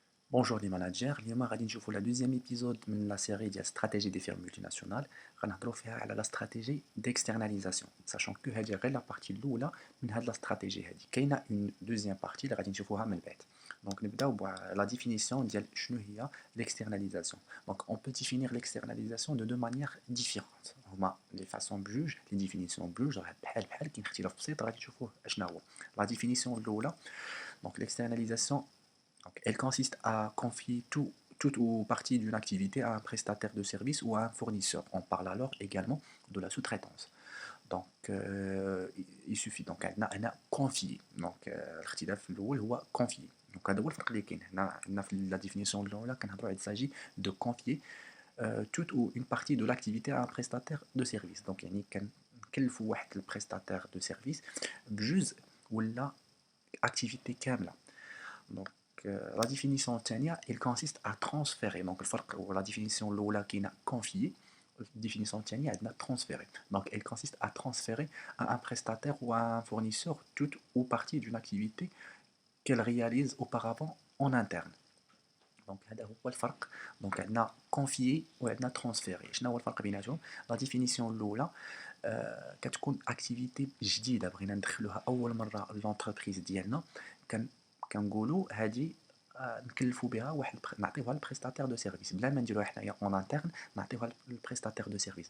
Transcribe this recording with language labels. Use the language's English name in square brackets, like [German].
[French] Bonjour les managers, [Arabic] اليوم غادي نشوفوا [French] la deuxième épisode من la série ديال stratégie des firmes multinationales. [Arabic] غنهضروا فيها على [French] la stratégie d'externalisation, sachant que [Arabic] هذه غير [French] la partie [Arabic] الاولى من هاد [French] la stratégie هذه. [Arabic] كاينه [French] une deuxième partie [Arabic] اللي غادي نشوفوها من بعد. Donc نبداو [French] la définition [Arabic] ديال شنو هي l'externalisation. [French] Donc on peut définir l'externalisation de deux manières différentes. [Arabic] هما [French] les façons [Arabic] بجوج, [French] les définitions [Arabic] بجوج راه بحال كاين اختلاف بسيط غادي تشوفوه اشنا هو. [French] La définition الاولى, donc l'externalisation. Donc, elle consiste à confier tout ou partie d'une activité à un prestataire de service ou à un fournisseur. On parle alors également de la sous-traitance. Donc, il suffit. Donc, elle a confié. [Arabic] Donc, الاختلاف الأول هو confier. Donc, هذا هو الفرق اللي كاين. هنا في [French] la définition [Arabic] الأولى كنهضروا [French] il s'agit de confier toute ou une partie de l'activité à un prestataire de service. [Arabic] Donc, يعني كنكلفوا واحد البريستاتير دو سيرفيس بجزء ولا activité كاملة. [French] Donc, la définition الثانية, il consiste à transférer. Donc, la définition [Arabic] الأولى كاينة [French] confier. La définition [Arabic] الثانية عندنا [French] transférer. Donc, elle consiste à transférer à un prestataire ou à un fournisseur toute ou partie d'une activité qu'elle réalise auparavant en interne. [Arabic] Donc, هذا هو الفرق. Donc, عندنا confier وعندنا transférer. شنو هو الفرق بيناتهم؟ [French] La définition [Arabic] الأولى كتكون اكتيفيتي جديده بغينا ندخلوها اول مره لونتربريز ديالنا. كنقولوا هذه نكلفوا بها واحد نعطيوها للبريستاتير دو سيرفيس بلا ما نديروها حنايا اون انترن, نعطيوها للبريستاتير دو سيرفيس.